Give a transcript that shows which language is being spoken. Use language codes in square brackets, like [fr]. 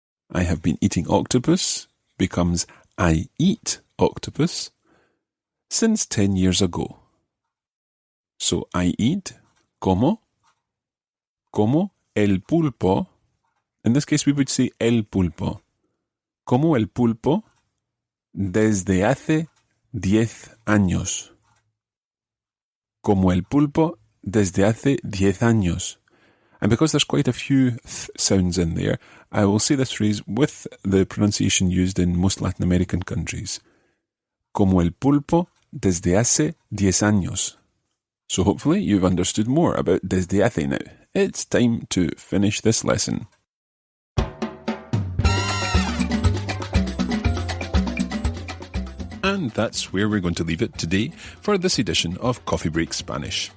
[en] I have been eating octopus becomes I eat octopus since 10 years ago. So I eat, [es] como el pulpo. [en] In this case we would say el pulpo. [es] Como el pulpo desde hace 10 años. Como el pulpo desde hace 10 años. [en] And because there's quite a few sounds in there, I will say this phrase with the pronunciation used in most Latin American countries. [es] Como el pulpo desde hace 10 años. [en] So hopefully you've understood more about desde hace now. It's time to finish this lesson. And that's where we're going to leave it today for this edition of Coffee Break Spanish.